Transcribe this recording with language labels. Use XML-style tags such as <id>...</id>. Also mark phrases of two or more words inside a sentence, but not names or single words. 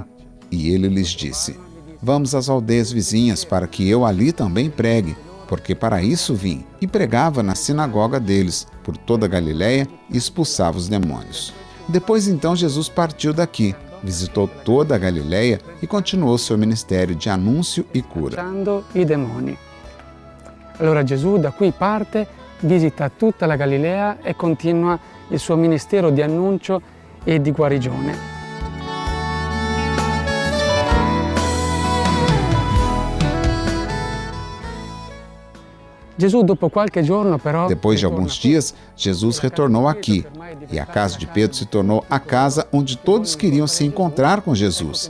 <pt>E ele lhes disse: Vamos às aldeias vizinhas, para que eu ali também pregue, porque para isso vim. E pregava na sinagoga deles, por toda a Galiléia, e expulsava os demônios. Depois então Jesus partiu daqui, visitou toda a Galiléia e continuou seu ministério de anúncio e cura.</pt> <it>I demoni. Allora Gesù da qui parte, visita tutta la Galilea e continua il suo ministero di annuncio e di guarigione.</it> <pt>Depois de alguns dias, Jesus retornou aqui, e a casa de Pedro se tornou a casa onde todos queriam se encontrar com Jesus.</pt>